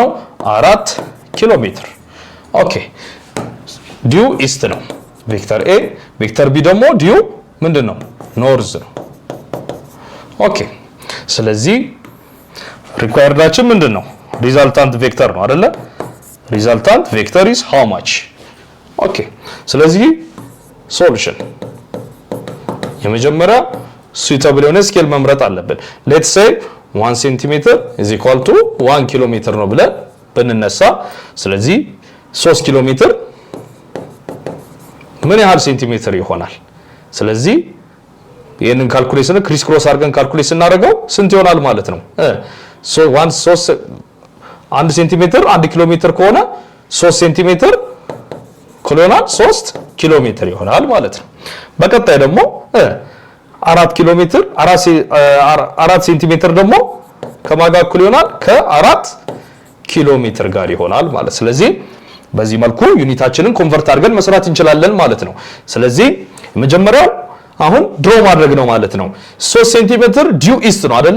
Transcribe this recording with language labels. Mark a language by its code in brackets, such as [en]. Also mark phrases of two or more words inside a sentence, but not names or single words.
[am] 4 ኪሎ ሜትር። [en] okay due east [am] ነው ቬክተር a። ቬክተር b ደግሞ ዲው ምንድነው? ኖርዝ ነው። ኦኬ ስለዚህ ሪኳየርዳችን ምንድነው? [en] resultant vector [am] ነው አይደለ? [en] resultant vector is how much? [am] ኦኬ ስለዚህ ሶሉሽን የመጀመሪያ suitable የሆነ ስኬል መምረጥ አለብን። [en] let's say 1 cm is equal to 1 [am] ኪሎ ሜትር ነው ብለን ብንነሳ ስለዚህ 3 ኪሎ ሜትር ምን ያህል ሴንቲሜትር ይሆናል? ስለዚህ ይሄንን ካልኩሌሽን [en] criss cross [am] አድርገን ካልኩሌት እናደርገው ስንት ይሆናል ማለት ነው? 1 ሴንቲሜትር 1 ኪሎ ሜትር ከሆነ 3 ሴንቲሜትር ኮሎናል 3 ኪሎ ሜትር ይሆናል ማለት ነው። በቀጣይ ደግሞ 4 ኪሎ ሜትር 4 ሴንቲሜትር ደግሞ ከማጋ እኩል ይሆናል ከ4 ኪሎ ሜትር ጋር ይሆናል ማለት። ስለዚህ በዚህ መልኩ ዩኒታችንን ኮንቨርት አድርገን መስራት እንችላለን ማለት ነው። ስለዚህ መጀመሪያው አሁን ድሮ ማድረግ ነው ማለት ነው። 3 [en] centimeter due east [am] ነው አይደለ?